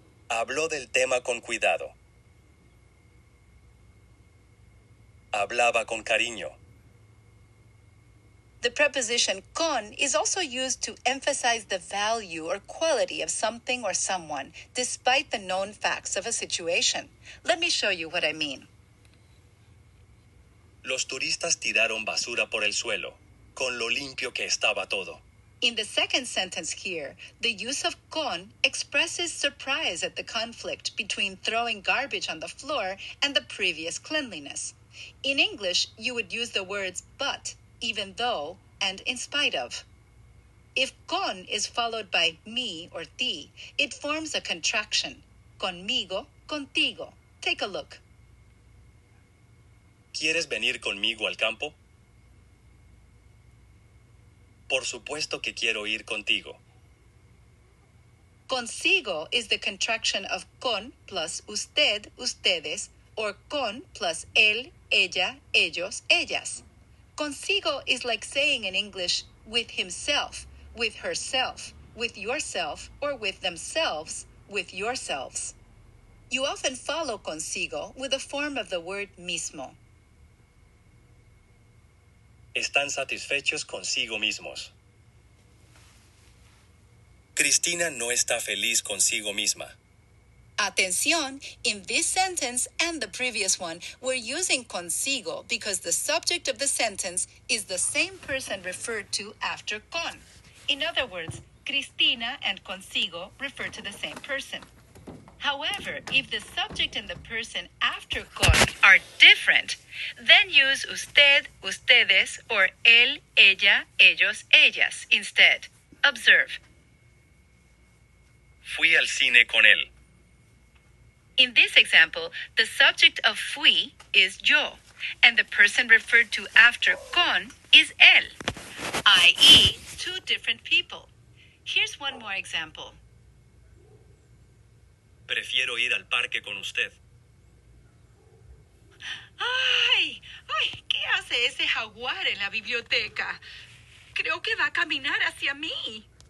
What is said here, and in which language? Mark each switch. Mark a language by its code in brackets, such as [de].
[es] Habló del tema con cuidado. Hablaba con cariño. [en] The preposition con is also used to emphasize the value or quality of something or someone, despite the known facts of a situation. Let me show you what I mean. Los turistas tiraron basura por el suelo, con lo limpio que estaba todo. In the second sentence here, the use of con expresses surprise at the conflict between throwing garbage on the floor and the previous cleanliness. In English, you would use the words but, even though, and in spite of. If con is followed by mi or ti, it forms a contraction. Conmigo, contigo. Take a look. [es] ¿Quieres venir conmigo al campo? Por supuesto que quiero ir contigo. [en] Consigo is the contraction of con plus usted, ustedes, or con plus él, ella, ellos, ellas. Consigo is like saying in English with himself, with herself, with yourself, or with themselves, with yourselves. You often follow consigo with a form of the word mismo. [es] Están satisfechos consigo mismos. Cristina no está feliz consigo misma. Atención, [en] in this sentence and the previous one, we're using consigo because the subject of the sentence is the same person referred to after con. In other words, Cristina and consigo refer to the same person. However, if the subject and the person after con are different, then use usted, ustedes, or él, ella, ellos, ellas instead. Observe. [es] Fui al cine con él. [en] In this example, the subject of fui is yo, and the person referred to after con is él, i.e., two different people. Here's one more example. [es] Prefiero ir al parque con usted. ¡Ay! ¡Ay! ¿Qué hace ese jaguar en la biblioteca? Creo que va a caminar hacia mí.